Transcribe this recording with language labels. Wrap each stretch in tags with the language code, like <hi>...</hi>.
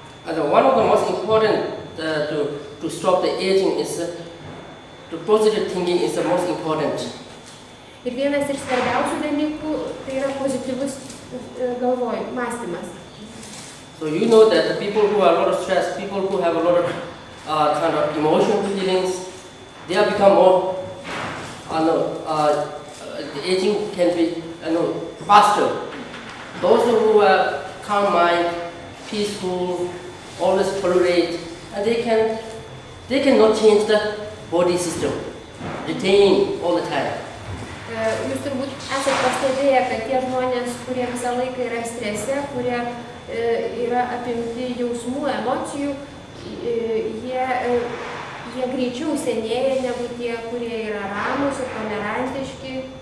<en>One of the most important to stop the aging is the positive thinking is the most important.</en> <lt>Ir vienas iš svarbiausių dalykų tai yra pozityvus mąstymas.</lt> <en>So you know that the people who have a lot of stress, people who have a lot of kind of emotional feelings, they have become more, the aging can be faster. Those who have calm mind, peaceful, always tolerate, and they cannot change the body system, retain all the time.</en> <lt>Jūs turbūt esate pastebėję, kad tie žmonės, kurie visą laiką yra strese, kurie yra apimti jausmų, emocijų, jie greičiau senėja negu tie, kurie yra ramūs ir tolerantiški.</lt>